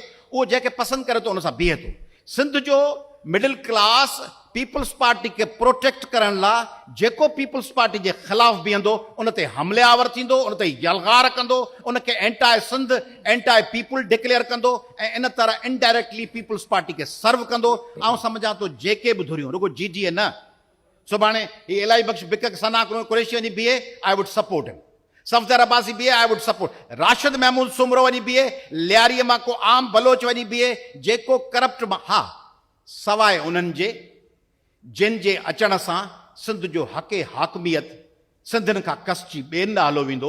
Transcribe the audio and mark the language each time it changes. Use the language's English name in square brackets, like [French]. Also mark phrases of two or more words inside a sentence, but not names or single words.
[Sindhi] उहो जंहिंखे पसंदि करे थो उन सां बीहे थो। सिंध जो मिडिल क्लास पीपुल्स पार्टी खे प्रोटेक्ट करण लाइ जेको पीपुल्स पार्टी जे ख़िलाफ़ बीहंदो उन ते हमलावर थींदो, उन ते यलगार कंदो, उनखे एंटाई सिंध, [English] anti people declare [Sindhi] कंदो, ऐं इन तरह इनडायरेक्टली पीपुल्स पार्टी खे सर्व कंदो। ऐं सम्झां थो जेके बि धुरियूं, रुगो GDA न, सुभाणे ही इलाही बख़्श बिक सना कुरैशी वञी बीहे, [English] I would support him. [Sindhi] सफदर अब्बासी बीहे, [English] I would support. [Sindhi] राशिद महमूद सुमरो वञी बीहे, लियारीअ मां को आम बलोच वञी बीहे, जेको करप्ट मां, हा सवाइ उन्हनि जे जिन जे अचण सां सिंध जो हक़े हाकमियत सिंधियुनि खां कसची ॿियनि ॾांहुं हलो वेंदो।